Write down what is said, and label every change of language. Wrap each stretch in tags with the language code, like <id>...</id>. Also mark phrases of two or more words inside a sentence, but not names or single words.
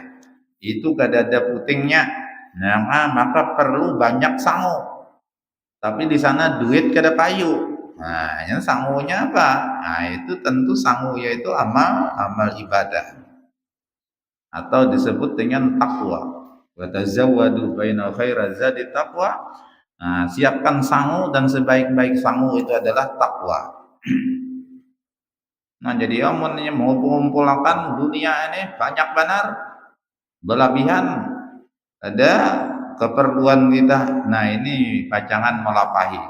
<bjn>Itu kada ada putingnya.</bjn> <id>Nah, maka perlu banyak sangu.</id> <bjn>Tapi di sana duit kada payu.</bjn> <id>Nah, yang sangunya apa? Nah, itu tentu sangu yaitu amal ibadah. Atau disebut dengan takwa.</id> <ar>وتزودوا فإن خير الزاد التقوى.</ar> <id>Nah, siapkan sangu dan sebaik-baik sangu itu adalah takwa.</id> <bjn>Nah, jadi amunnya mau mengumpulkan dunia ini banyak benar, berlebihan, ada keperluan kita. Nah, ini pacangan melapahi.</bjn>